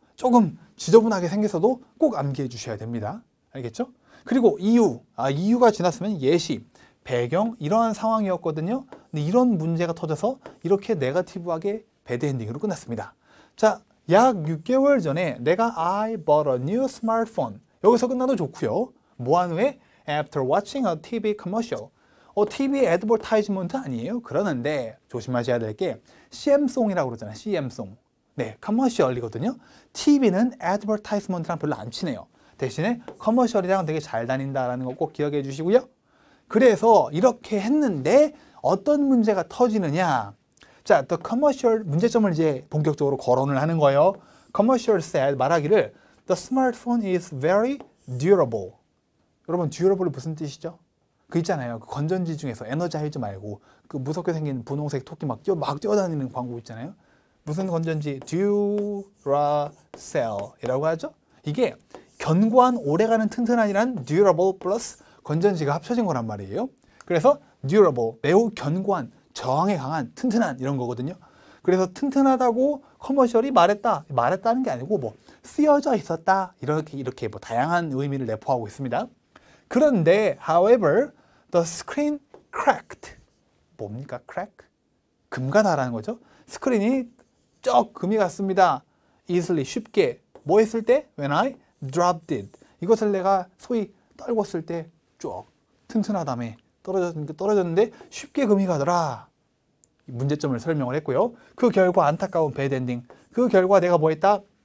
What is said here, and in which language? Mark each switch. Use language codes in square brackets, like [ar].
[ko] 조금 지저분하게 생겼어도 꼭 암기해 주셔야 됩니다. 알겠죠? 그리고 이유가 지났으면 예시, 배경 이러한 상황이었거든요. 근데 이런 문제가 터져서 이렇게 네거티브하게 배드엔딩으로 끝났습니다. 자, 약 6개월 전에 내가 [en] I bought a new smartphone. [ko] 여기서 끝나도 좋고요. 뭐한 후에 [en] after watching a TV commercial. [ko] TV 애드버타이즈먼트 아니에요? 그러는데 조심하셔야 될 게 CM송이라고 그러잖아요. CM송. 네, 커머셜이거든요. TV는 애드버타이즈먼트랑 별로 안 친해요. 대신에 커머셜이랑 되게 잘 다닌다라는 거 꼭 기억해 주시고요. 그래서 이렇게 했는데 어떤 문제가 터지느냐? 자, [en] the commercial [ko] 문제점을 이제 본격적으로 거론을 하는 거예요. [en] commercial said [ko] 말하기를 [en] the smartphone is very durable. [ko] 여러분 durable 무슨 뜻이죠? 그 있잖아요. 그 건전지 중에서 에너자이즈 말고 그 무섭게 생긴 분홍색 토끼 막 뛰어다니는 광고 있잖아요. 무슨 건전지? 듀라셀이라고 하죠. 이게 견고한 오래가는 튼튼한이란 durable 플러스 건전지가 합쳐진 거란 말이에요. 그래서 durable 매우 견고한 저항에 강한 튼튼한 이런 거거든요. 그래서 튼튼하다고 커머셜이 말했다는 게 아니고 쓰여져 있었다 이렇게 다양한 의미를 내포하고 있습니다. 그런데 [en] however the screen cracked. [ko] 뭡니까? crack? 금가다라는 거죠. 스크린이 쩍 금이 갔습니다. easily 쉽게 뭐 했을 때? [en] when I dropped it. [ko] 이것을 내가 소위 떨궜을 때 쭉 튼튼하다며 떨어졌는데 쉽게 금이 가더라. 문제점을 설명을 했고요. 그 결과 안타까운 배드 엔딩. 그 결과 내가 뭐 했다?